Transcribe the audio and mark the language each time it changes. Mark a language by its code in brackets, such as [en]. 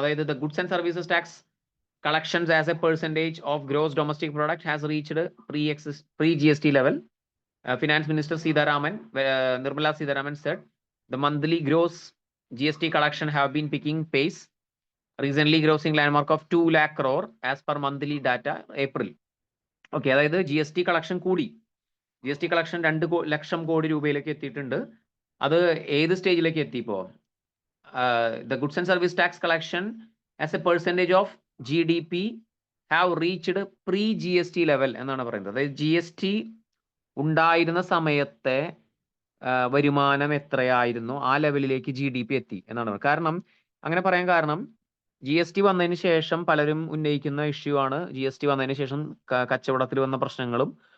[en] അതായത് the goods and services tax collections as a percentage of gross domestic product has reached pre-GST level. Finance Minister Nirmala Sitharaman said the monthly gross GST collection have been picking pace, recently grossing landmark of 2 lakh crore as per monthly data April. [ml] Okay, അതായത് GST collection കൂടി. GST collection 2 lakh crore രൂപയിലേക്ക് എത്തിയിട്ടുണ്ട്. അത് ഏത് സ്റ്റേജിലേക്ക് എത്തി? [en] ഇപ്പോൾ the goods and service tax collection as a percentage of GDP have reached pre-GST level [ml] എന്നാണ് പറയുന്നത്. അതായത് GST ഉണ്ടായിരുന്ന സമയത്തെ വരുമാനം എത്രയായിരുന്നു ആ ലെവലിലേക്ക് GDP എത്തി എന്നാണ്. കാരണം അങ്ങനെ പറയാൻ കാരണം GST വന്നതിന് ശേഷം പലരും ഉന്നയിക്കുന്ന ഇഷ്യൂ ആണ്. GST വന്നതിന് ശേഷം കച്ചവടത്തിൽ വന്ന പ്രശ്നങ്ങളും